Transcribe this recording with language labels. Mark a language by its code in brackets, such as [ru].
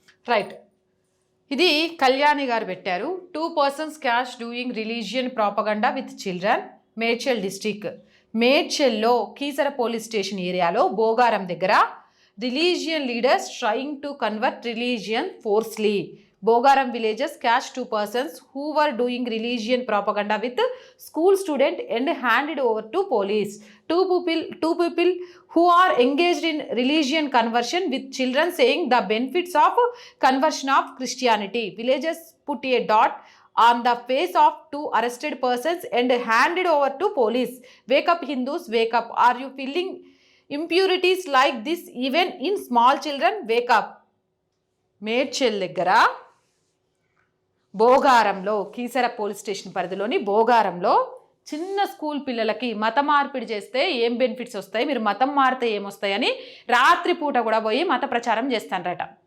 [en] right, [te] ఇది కళ్యాణి గారు పెట్టారు. [en] 2 persons cash doing religion propaganda with children, Medchal district. మేడ్చల్లో Keesara police station ఏరియాలో బోగారం దగ్గర religion leaders trying to convert religion forcibly. Bogaram villages catch 2 persons who were doing religion propaganda with school student and handed over to police. Two people who are engaged in religion conversion with children saying the benefits of conversion of Christianity. Villagers put a dot on the face of 2 arrested persons and handed over to police. Wake up Hindus, wake up. Are you feeling impurities like this even in small children? Wake up. [te] Medchal దగ్గర బోగారంలో, Keesara police station పరిధిలోని బోగారంలో చిన్న school పిల్లలకి మత మార్పిడి చేస్తే ఏం benefits వస్తాయి, మీరు మతం మారితే ఏమొస్తాయని రాత్రిపూట కూడా పోయి మత ప్రచారం చేస్తానరట.